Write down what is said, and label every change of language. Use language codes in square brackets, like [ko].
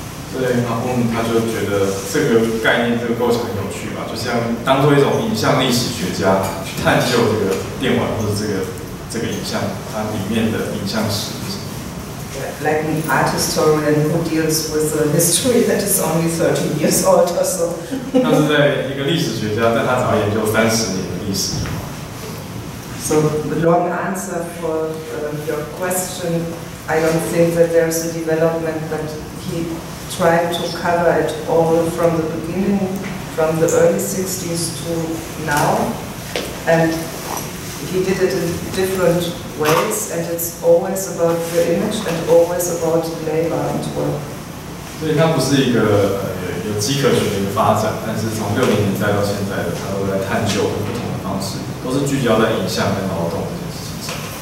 [zh] 所以他就觉得这个概念、这个构想很有趣吧，就像当做一种影像历史学家去探究这个电玩或者这个影像它里面的影像史是什么。 [en] like an art historian who deals with a history that is only 30 years old or so. [zh] 他是在一个历史学家，但他只要研究30年的历史。 [en] So the long answer for your question, I don't think that there's a development, but he tried to cover it all from the beginning, from the early 60s to now, and he did it in different ways, and it's always about the image and always about labor and work. [zh] 所以它不是一个有迹可循的一个发展，但是从60年代到现在的，它都在探究不同的方式，都是聚焦在影像跟劳动这件事情上。